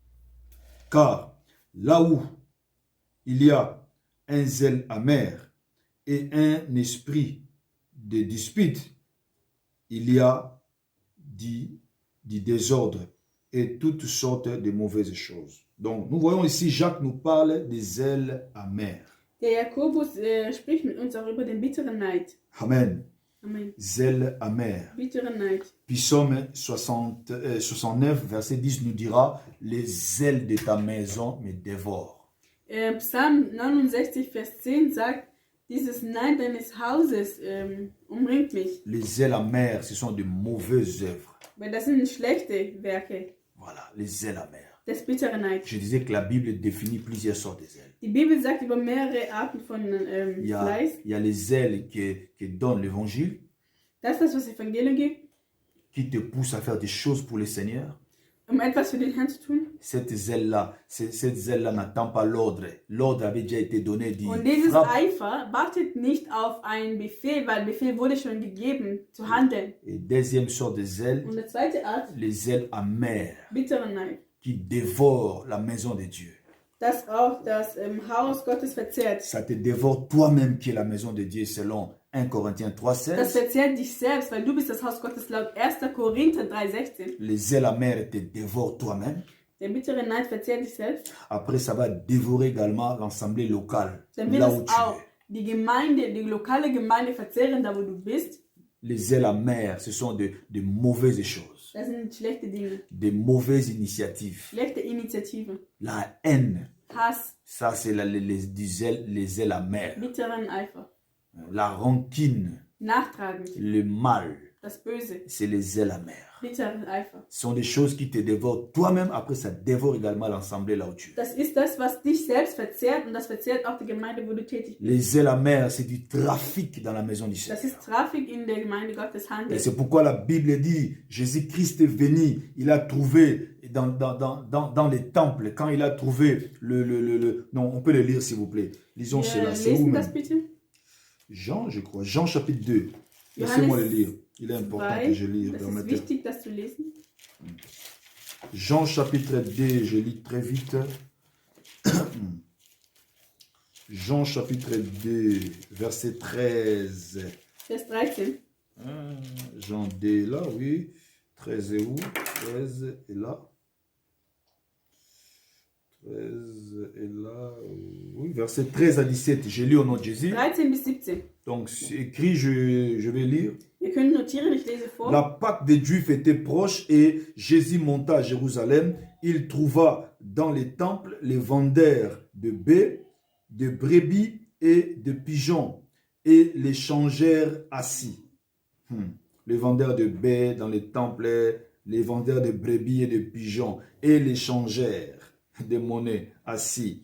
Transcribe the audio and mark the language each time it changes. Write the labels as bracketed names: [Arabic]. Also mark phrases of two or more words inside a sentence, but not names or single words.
[French] Car là où il y a un zèle amer et un esprit de dispute, il y a du désordre et toutes sortes de mauvaises choses. Donc, nous voyons ici, Jacques nous parle des zèles amers. [German] der Jakobus spricht mit uns auch über den bitteren Neid. Amen. Amen. [French] Zèle amer. [German] Bitteren Neid. [French] Psaume 69, verset 10 nous dira, les zèles de ta maison me dévorent. [German] Psalm 69, Vers 10 sagt, dieses Neid deines Hauses umringt mich. [French] Les zèles amers, ce sont de mauvaises œuvres. [German] Weil das sind schlechte Werke. [French] Voilà, les zèles amers. [German] Das bittere Neid. [French] Je disais que la Bible définit plusieurs sortes de zèles. [German] Die Bibel sagt über mehrere Arten von [French] Il [German] Fleiß. [French] y a les zèles qui donnent l'évangile, [German] Das ist das, was Evangelium gibt, [French] qui te poussent à faire des choses pour le Seigneur. [German] um etwas für den Herrn zu tun. [French] Cette zèle-là n'attend pas l'ordre. L'ordre avait déjà été donné. Dit, [German] Und dieses [French] frappe. [German] Eifer wartet nicht auf einen Befehl, weil Befehl wurde schon gegeben, zu handeln. [French] Et deuxième sorte de zèle, [German] Und die zweite Art, [French] les zèles amers, [German] bittere Neid. [French] qui dévorent la maison de Dieu. [German] Das auch das Haus Gottes verzehrt. [French] Ça te dévore toi-même qui est la maison de Dieu selon 1 Corinthiens 3, [German] Das [French] 16. [German] verzehrt dich selbst, weil du bist das Haus Gottes laut 1. Korinther 3,16. [French] Les zèles amers te dévorent toi-même. [German] Der bittere Neid verzehrt dich selbst. [French] Après, ça va dévorer également l'assemblée locale, [German] Dann wird [French] là [German] es [French] où tu [German] auch es. die Gemeinde, die lokale Gemeinde verzehren, da wo du bist. [French] Les zèles amers, ce sont de mauvaises choses, [German] Das sind schlechte Dinge, [French] de mauvaises initiatives. [German] schlechte Initiativen. [French] La haine, [German] Hass, [French] ça c'est les zèles amers. [German] bitteren Eifer, [French] La rancune, [German] nachtragend, [French] le mal, [German] das Böse, [French] c'est les zèles amers. [German] bitteren Eifer. [French] Ce sont des choses qui te dévorent toi-même, après ça dévore également l'assemblée là où tu es. [German] Das ist das, was dich selbst verzehrt und das verzehrt auch die Gemeinde, wo du tätig bist. [French] Les zèles amers, c'est du trafic dans la maison du [German] Das [French] Seigneur. [German] ist Trafik in der Gemeinde Gottes [French] Et [German] Handel. [French] c'est pourquoi la Bible dit, Jésus-Christ est venu, il a trouvé dans les temples, quand il a trouvé non, on peut le lire s'il vous plaît. Lisons cela, c'est où [German] Lesen das [French] même? [German] bitte? [French] Jean, je crois, Jean chapitre 2. Laissez-moi le lire. Il est important que je lise. [German] Das ist [French] Permettez. [German] wichtig, das zu lesen. [French] Jean chapitre 2, je lis très vite. Jean chapitre 2, verset 13. [German] Vers 13. [French] Jean 2 là, oui. 13 est où? 13 est là. 13 est là. Oui, verset 13 à 17. J'ai lu au nom de Jésus. [German] 13 bis 17. [French] Donc, c'est écrit, je vais lire. [German] Ihr könnt notieren, ich lese vor. [French] La Pâque des Juifs était proche et Jésus monta à Jérusalem. Il trouva dans les temples les vendeurs de baies, de brebis et de pigeons et les changèrent assis. Les vendeurs de baies dans les temples, les vendeurs de brebis et de pigeons et les changèrent de monnaie assis.